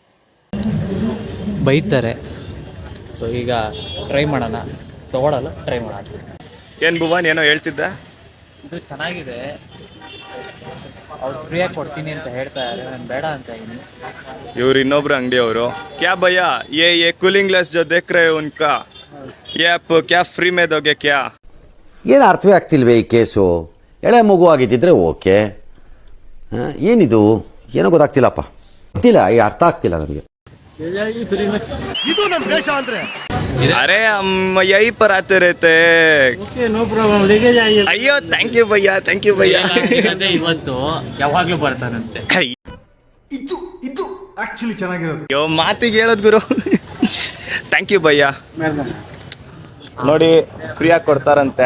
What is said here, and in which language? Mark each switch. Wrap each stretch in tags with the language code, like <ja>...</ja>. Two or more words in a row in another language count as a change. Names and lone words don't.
<kn>ಬೈತಾರೆ. ಸೊ ಈಗ ಟ್ರೈ ಮಾಡೋಣ, ತೊಗೊಳಲ್ಲ, ಟ್ರೈ ಮಾಡೋಣ. ಏನ್ ಭುವನ್ ಏನೋ ಹೇಳ್ತಿದ್ದ? ಇದು ಚೆನ್ನಾಗಿದೆ, ಅವ್ರು ಫ್ರೀಯಾಗಿ ಕೊಡ್ತೀನಿ ಅಂತ ಹೇಳ್ತಾ ಇದ್ದಾರೆ, ನಾನು ಬೇಡ ಅಂತ ಇದ್ದೀನಿ. ಇವ್ರು ಇನ್ನೊಬ್ರು ಅಂಗಡಿಯವರು.</kn> <hi>क्या भैया ये</hi> <en>cooling glass</en> <hi>जो देख रहे हो उनका, ये आप क्या फ्री में दोगे क्या?</hi> <kn>ಏನು ಅರ್ಥವೇ ಆಗ್ತಿಲ್ವೇ ಈ ಕೇಸು? ಎಳೆ ಮಗು ಆಗಿದ್ದಿದ್ರೆ ಓಕೆ, ಏನಿದು ಏನೋ ಗೊತ್ತಾಗ್ತಿಲ್ಲಪ್ಪ, ಗೊತ್ತಿಲ್ಲ, ಈ ಅರ್ಥ ಆಗ್ತಿಲ್ಲ ನನಗೆ. ಇದು ನಮ್ಮ ದೇಶ ಅಂದ್ರೆ</kn> <hi>अरे हम यही पर आते रहते.</hi> <en>no problem,</en> <hi>लेके जाइए.</hi> <kn>ಅಯ್ಯೋ</kn> <en>thank you</en> <kn>ಭಯ್ಯ,</kn> <en>thank you</en> <kn>ಭಯ್ಯ. ಇವತ್ತು ಯಾವಾಗಲೂ ಬರ್ತಾರಂತೆ. ಇದು ಇದು ಆಕ್ಚುಲಿ ಚೆನ್ನಾಗಿರೋದು. ಅಯ್ಯೋ ಮಾತಿಗೆ ಹೇಳೋದು ಗುರು.</kn> <en>thank you</en> <kn>ಭಯ್ಯ. ನೋಡಿ ಫ್ರೀಯಾಗಿ ಕೊಡ್ತಾರಂತೆ,</kn>